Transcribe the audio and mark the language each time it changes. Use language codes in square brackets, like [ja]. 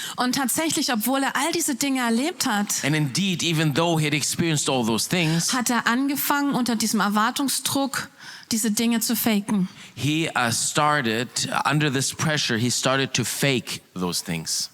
[de] Und tatsächlich, obwohl er all diese Dinge erlebt hat, [en] And indeed, even though he had experienced all those things, [de] hat er angefangen, unter diesem Erwartungsdruck diese Dinge zu faken. [en] he started, under this pressure, he started to fake those things.